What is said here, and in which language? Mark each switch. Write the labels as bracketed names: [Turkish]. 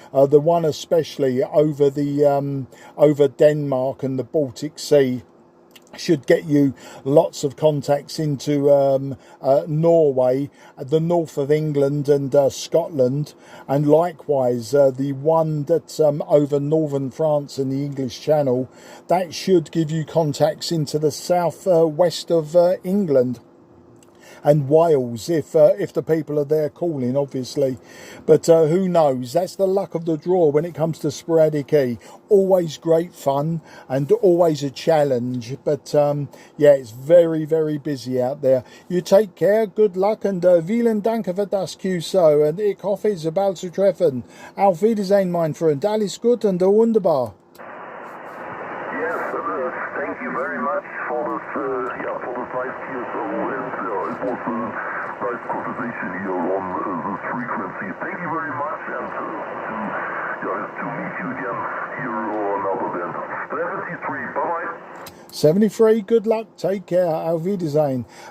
[English] The one especially over over Denmark and the Baltic Sea should get you lots of contacts into Norway, the north of England and Scotland, and likewise the one that's over northern France and the English Channel, that should give you contacts into the south west of England and Wales, if the people are there calling, obviously. But who knows? That's the luck of the draw when it comes to sporadic E. Always great fun and always a challenge. But it's very, very busy out there. You take care, good luck, and [German] vielen Dank für das QSO. Und ich hoffe, es bald zu treffen. Auf Wiedersehen, mein Freund. Alles gut und wunderbar. [English] Yes, thank you very much for this nice QSO, and it was a nice conversation here on this frequency. Thank you very much, and to meet you again here or another then. 73, bye-bye. 73, good luck, take care, [German] auf Wiedersehen.